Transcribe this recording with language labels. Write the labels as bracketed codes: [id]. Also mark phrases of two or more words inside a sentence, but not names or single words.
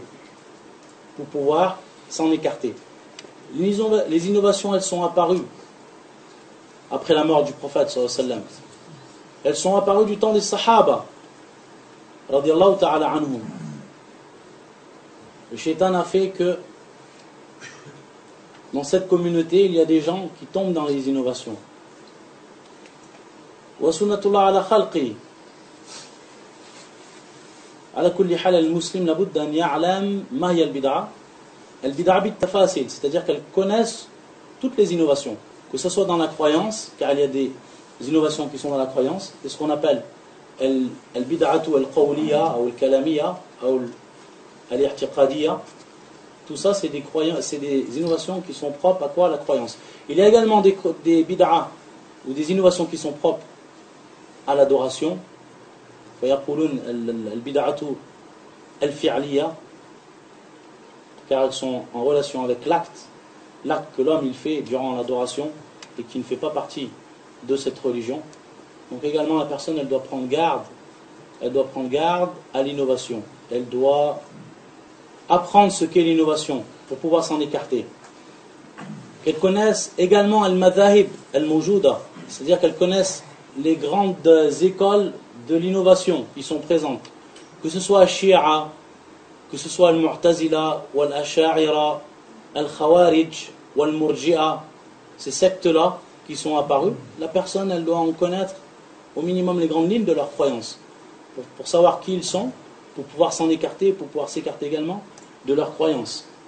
[fr] Pour pouvoir s'en écarter. Les innovations, elles sont apparues après la mort du prophète [ar] صلى الله عليه وسلم. [fr] Elles sont apparues du temps des Sahaba [ar] رضي الله تعالى عنهم. [fr] Le shaitan a fait que dans cette communauté, il y a des gens qui tombent dans les innovations. [ar] وسنة الله على خلقه. على كل حال المسلم لا بد أن يعلم ما هي البدعة. البدعة بالتفاصيل, [fr] c'est-à-dire qu'elles connaissent toutes les innovations, que ce soit dans la croyance, car il y a des innovations qui sont dans la croyance, c'est ce qu'on appelle [ar] البدعة القولية [fr] ou al-kalamiya ou al-i'tiqadiyya. Tout ça, c'est des innovations qui sont propres à quoi? La croyance. Il y a également des bid'a ou des innovations qui sont propres à l'adoration. [ar] فيقولون البدعة الفعلية, [fr] car elles sont en relation avec l'acte que l'homme il fait durant l'adoration et qui ne fait pas partie de cette religion. Donc également la personne elle doit prendre garde à l'innovation. Elle doit apprendre ce qu'est l'innovation pour pouvoir s'en écarter. Qu'elle connaisse également [ar] المذاهب الموجودة, [fr] c'est-à-dire qu'elle connaisse les grandes écoles de l'innovation qui sont présentes, que ce soit Shia, que ce soit al-Mu'tazila, ou al-Asha'ira, al-Khawarij, ou al-Murji'a, ces sectes-là qui sont apparues, la personne elle doit en connaître au minimum les grandes lignes de leur croyance, pour savoir qui ils sont, pour pouvoir s'en écarter, pour pouvoir s'écarter également de leur croyance.